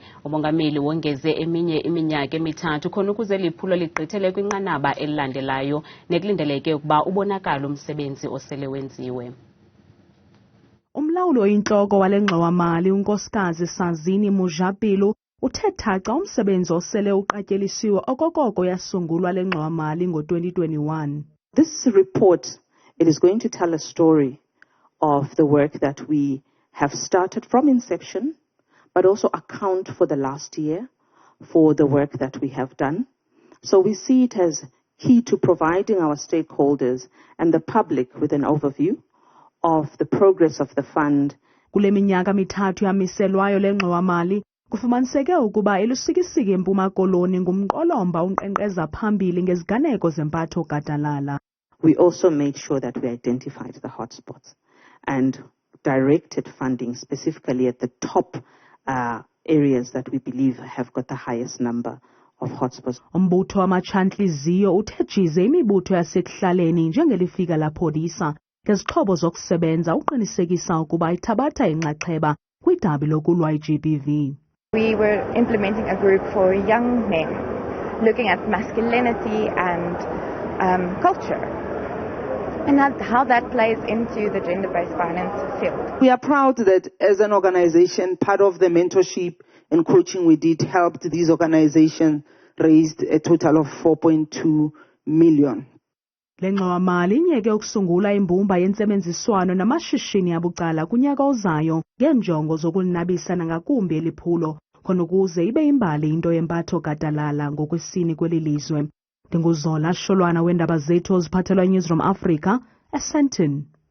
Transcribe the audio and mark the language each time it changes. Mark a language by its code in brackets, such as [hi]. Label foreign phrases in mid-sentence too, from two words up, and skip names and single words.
[xh] uMongameli wongeze eminye iminyaka emithathu khona ukuze liphulo ligqithele kwinqanaba elilandelayo nekulindeleke ukuba ubonakala umsebenzi osele wenziwe. Umlawuli oyintloko wale ngxowa-mali unkosikazi Sazini Mujapilo uthe thaca umsebenzi osele uqatyelisiwe okokoko yasungulwa le ngxowa-mali ngo-2021. [en] This report, it is going to tell a story of the work that we have started from inception, but also account for the last year, for the work that we have done. So we see it as key to providing our stakeholders and the public with an overview of the progress of the fund. [xh] Kule minyaka mithathu yamiselwayo le ngxowa-mali kufumaniseke ukuba elusikisiki eMpuma Koloni ngumqolomba unkqenkqeza phambili ngeziganeko zempatho gadalala. [en] We also made sure that we identified the hotspots and directed funding specifically at the top areas that we believe have got the highest number of hotspots. [xh] Umbutho wamachantliziyo uthe jize imibutho yasekuhlaleni njengelifika lapholisa ngezixhobo zokusebenza uqinisekisa ukuba ithabatha inxaxheba kwidabi lokulwa i-GBV. [en] We were implementing a group for young men, looking at masculinity and culture, and how that plays into the gender-based violence field. We are proud that as an organization, part of the mentorship and coaching we did helped these organizations raised a total of 4.2 million. [xh] Le ngxowa-mali inyeke ukusungula imbumba yentsebenziswano namashishini abucala kunyaka ozayo ngeenjongo zokulinabisa nangakumbi eliphulo khona ukuze ibe imbali into yempatho gadalala ngokwesini kweli lizwe. Ndinguzola Sholwana weendaba zethu oziphathelwa Newsroom Africa eSandton.